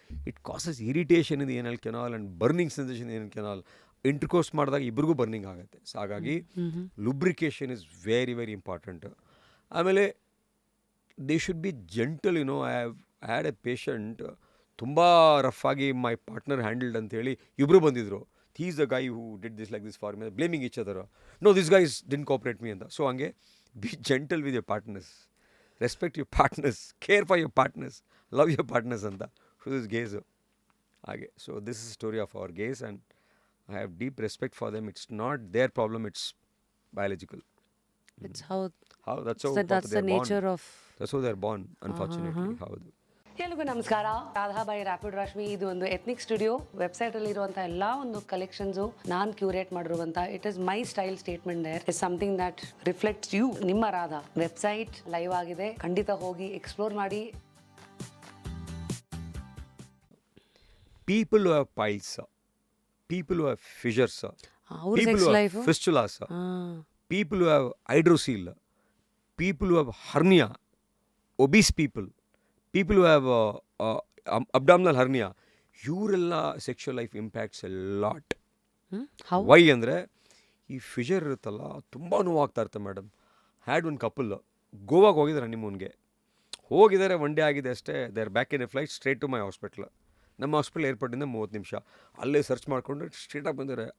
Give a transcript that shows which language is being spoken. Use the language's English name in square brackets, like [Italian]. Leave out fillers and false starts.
[English] It causes irritation in anal canal and burning sensation anal canal. [Kannada] Intercourse ಮಾಡಿದಾಗ ಇಬ್ರಿಗೂ ಬರ್ನಿಂಗ್ ಆಗುತ್ತೆ. ಸೊ ಹಾಗಾಗಿ ಲುಬ್ರಿಕೇಷನ್ [English] Is very very important. ಆಮೇಲೆ they should be gentle. I had a patient, [Kannada] ತುಂಬ ರಫ್ ಆಗಿ [English] my partner handled [Kannada] ಅಂತೇಳಿ ಇಬ್ಬರು ಬಂದಿದ್ರು. [English] he is the guy who did this like this for me, blaming each other. No, this guy didn't cooperate me anta. So hange be gentle with your partners, respect your partners, care for your partners, love your partners anta. So this gays hage. So this is the story of our gays, and I have deep respect for them. It's not their problem, it's biological. It's how that's how that's the nature of, that's how they're born, unfortunately. [Kannada] Howdu. ಎಲ್ರಿಗೂ ನಮಸ್ಕಾರ. Radha by rapid Rashmi. ಇದು ಒಂದು ethnic studio. ವೆಬ್ಸೈಟಲ್ಲಿ ಇರುವಂಥ ಎಲ್ಲ ಒಂದು collections ನಾನು curate ಮಾಡಿರುವಂಥ, [English] It is my style statement. There is something that reflects you. [Kannada] ನಿಮ್ಮ ರಾಧಾ ವೆಬ್ಸೈಟ್ ಲೈವ್ ಆಗಿದೆ, ಖಂಡಿತ ಹೋಗಿ ಎಕ್ಸ್ಪ್ಲೋರ್ ಮಾಡಿ. [English] People who have piles, people who have fissures, [Kannada] ಅವ್ರ [English] people [Kannada] sex [English] who [Kannada] life, [English] have fistulas, people who have hydrocele, people who have hernia, obese people who have abdominal hernia, ಇವರೆಲ್ಲ sexual life impacts a lot. [Kannada] Y ಅಂದರೆ ಈ Fisher ಇರುತ್ತಲ್ಲ, ತುಂಬ ನೋವಾಗ್ತಾ ಇರುತ್ತೆ madam. Had ಒಂದು couple ಗೋವಾಗೆ ಹೋಗಿದ್ದಾರೆ ಹನಿಮೂನ್ಗೆ. ಹೋಗಿದ್ದಾರೆ, ಒನ್ ಡೇ ಆಗಿದೆ ಅಷ್ಟೇ. [English] They are back in a flight straight to my hospital. [Kannada] ನಮ್ಮ ಹಾಸ್ಪಿಟಲ್ ಏರ್ಪೋರ್ಟಿಂದ 30 ನಿಮಿಷ. ಅಲ್ಲೇ ಸರ್ಚ್ ಮಾಡಿಕೊಂಡು ಸ್ಟ್ರೇಟಾಗಿ ಬಂದಿದ್ದಾರೆ.